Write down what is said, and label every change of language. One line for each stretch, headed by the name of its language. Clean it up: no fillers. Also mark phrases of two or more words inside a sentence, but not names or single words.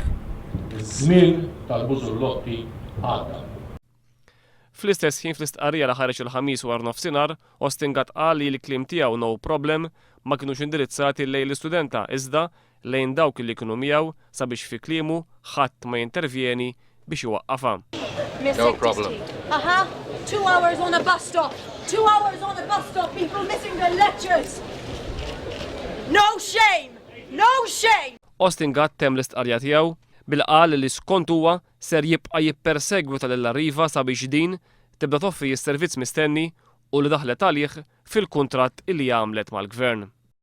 Maltese: Iż-żmien tal-bużullotti għadda. Fl-istess ħin fl-istqarrija li ħareġ il-ħamis wara nofsinhar, Austin Gatt qal li l-kliem tiegħu
English: no problem
Maltese: ma kinux indirizzati lejn l-istudenta iżda lejn dawk li kienu miegħu sabiex fi kliemu ħadd ma jintervjeni biex iwaqqafha.
English: No problem. 2 hours on a bus stop. 2 hours on a bus stop. People missing their lectures. No shame. No shame.
Maltese: Austin Gatt temm l-istqarrja tiegħu bil-qal li skont huwa ser jibqa' jippersegwita lill-Arriva sabiex din tibda toffri s-servizz mistenni u li daħlet għalih fil-kuntratt illi għamlet mal-Gvern.